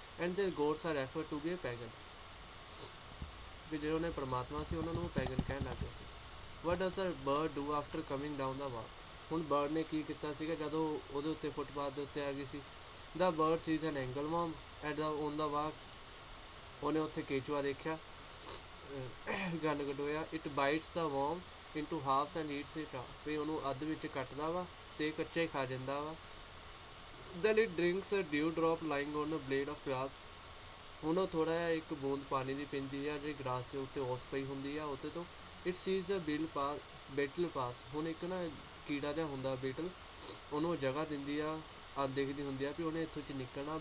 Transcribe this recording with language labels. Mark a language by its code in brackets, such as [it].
[en] and their gods are refer to be pagan, [pa] ਵੀ ਜਿਹੜੇ ਉਹਨੇ ਪਰਮਾਤਮਾ ਸੀ ਉਹਨਾਂ ਨੂੰ ਉਹ ਪੈਗਨ ਕਹਿਣ ਲੱਗ ਗਏ ਸੀ। [en] What does a bird do after coming down the walk. [pa] ਹੁਣ ਬਰਡ ਨੇ ਕੀ ਕੀਤਾ ਸੀਗਾ ਜਦੋਂ ਉਹਦੇ ਉੱਤੇ ਫੁੱਟਪਾਥ ਦੇ ਉੱਤੇ ਆ ਗਈ ਸੀ। [en] The bird sees an angle worm at the on the walk. [pa] ਉਹਨੇ ਉੱਥੇ ਕੇਚੂਆ ਦੇਖਿਆ, gun ਕਟੋਇਆ। [en] It bites the worm into halves and eats it up। [pa] ਵੀ ਉਹਨੂੰ ਅੱਧ ਵਿੱਚ ਕੱਟਦਾ ਵਾ ਤੇ ਕੱਚਾ ਹੀ ਖਾ ਜਾਂਦਾ ਵਾ। [en] then it drinks a dew drop lying on a blade of grass। [pa] ਹੁਣ ਉਹ ਥੋੜ੍ਹਾ ਜਿਹਾ ਇੱਕ ਬੂੰਦ ਪਾਣੀ ਦੀ ਪੀਂਦੀ ਆ ਜਿਹੜੀ ਗਰਾਸ ਦੇ ਉੱਤੇ ਔਸ ਪਈ ਹੁੰਦੀ ਆ ਉਹਦੇ ਤੋਂ। [en] it sees a beetle pass। [pa] ਹੁਣ ਇੱਕ ਨਾ ਕੀੜਾ ਜਿਹਾ ਹੁੰਦਾ ਬੀਟਲ, ਉਹਨੂੰ ਜਗ੍ਹਾ ਦਿੰਦੀ ਆ, ਦੇਖਦੀ ਹੁੰਦੀ ਆ ਵੀ ਉਹਨੇ ਇੱਥੋਂ 'ਚ ਨਿਕਲਣਾ।